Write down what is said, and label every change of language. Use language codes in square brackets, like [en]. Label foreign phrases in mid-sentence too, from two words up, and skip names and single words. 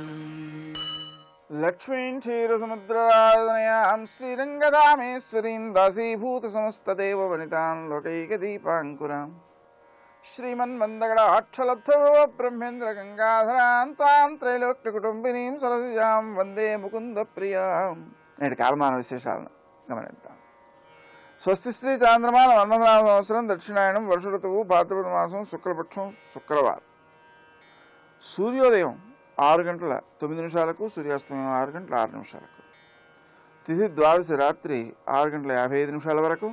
[sa] लक्ष्मीं क्षीरसमुद्रराजनयां श्रीरङ्गधामेश्वरीं दासीभूतसमस्तदेववनितां लोकैकदीपाङ्कुरां श्रीमन्मन्दगडाक्षलब्धब्रह्मेन्द्रगङ्गाधरां तां त्रैलोक्यकुटुम्बिनीं सरसिजां वन्दे मुकुन्दप्रियां। [te] నేటి కాలమాన విశేషాలను గమనిద్దాం. స్వస్తి శ్రీ చాంద్రమాన 19వ సంవత్సరం దక్షిణాయనం వర్ష ఋతువు భాద్రపద మాసం శుక్లపక్షం శుక్రవారం. సూర్యోదయం 6:09 సూర్యాస్తమయం 6:06. తిథి ద్వాదశి రాత్రి 6:55 వరకు.